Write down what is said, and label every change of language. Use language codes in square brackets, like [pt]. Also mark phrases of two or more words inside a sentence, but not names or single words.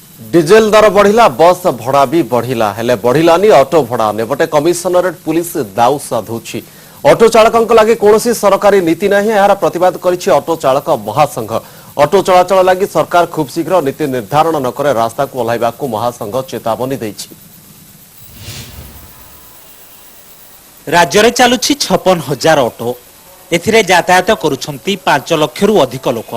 [or] ଡିଜେଲ ଦର ବଢ଼ିଲା ବସ ଭଡ଼ା ଭି ବଢ଼ିଲା ହେଲେ ବଢ଼ିଲାନି ଅଟୋ ଭଡ଼ା ନେପଟେ କମିଶନରେଟ ପୁଲିସ ଦାଉ ସାଧୁଛି ଅଟୋ ଚାଳକଙ୍କ ଲାଗି କୋନୋସି ସରକାରୀ ନୀତି ନାହିଁ ଯାର ପ୍ରତିବାଦ କରିଛି ଅଟୋ ଚାଳକ ମହାସଂଘ ଅଟୋ ଚଳାଚଳ ଲାଗି ସରକାର ଖୁବ ଶୀଘ୍ର ନୀତି ନିର୍ଦ୍ଧାରଣ ନ କରେ ରାସ୍ତା କୁ ଓହ୍ଲାଇବା କୁ ମହାସଂଘ ଚେତାବନୀ ଦେଇଛି। ରାଜ୍ୟ ରେ ଚାଲୁଛି 56,000 ଅଟୋ ଏଥିରେ ଯାତାୟାତ କରୁଛନ୍ତି 5 ଲକ୍ଷ ରୁ ଅଧିକ ଲୋକ।